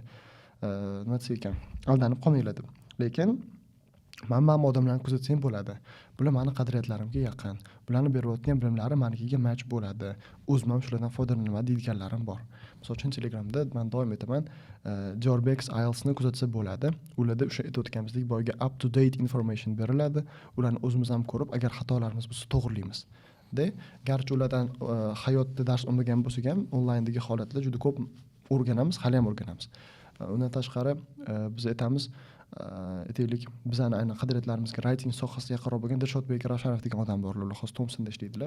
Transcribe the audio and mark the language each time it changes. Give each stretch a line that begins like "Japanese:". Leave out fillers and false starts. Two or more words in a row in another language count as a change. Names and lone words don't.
Uzbek: Nima desa ekan, aldanib qolmanglar deb. Lekin men odamlarni kuzatsang bo'ladi. Bular meni qadriyatlarimga yaqin. Bularni berayotgan bilimlari menikiga match bo'ladi. O'zim ham shulardan foydalanaman deydiganlarim bor. Misol uchun Telegramda men doim aytaman, Jorbex IELTS'ni kuzatsa bo'ladi. Ularda o'sha aytayotganimizdek boyga
English: up to date information
Uzbek: beriladi. Ularni o'zimiz ham ko'rib, agar xatolarimiz bo'lsa to'g'rilaymiz. Garchi ulardan hayotda dars olmagan bo'lsak ham, onlayndagi holatlar juda ko'p o'rganamiz, hali ham o'rganamiz. Undan tashqari biz aytamiz, aytaylik bizani aynan qadriyatlarimizga writing sohasiga yaqinroq bo'lgan Dilshodbek Ravshanov degan odam bor, ular hozir Thompsonda ishlaydilar.